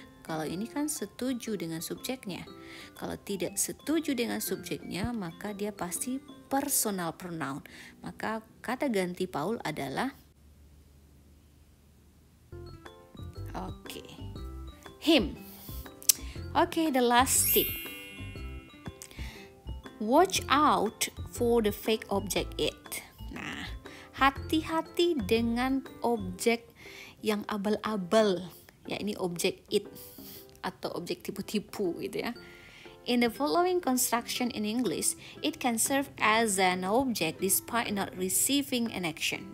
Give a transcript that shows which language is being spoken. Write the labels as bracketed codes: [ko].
[id] Kalau ini kan setuju dengan subjeknya. Kalau tidak setuju dengan subjeknya, maka dia pasti personal pronoun. Maka kata ganti Paul adalah him. [en] The last tip. Watch out for the fake object it. [id] Nah, hati-hati dengan objek yang abal-abal. Ya, ini objek it atau objek tipu-tipu gitu ya. [en] In the following construction in English, it can serve as an object despite not receiving an action.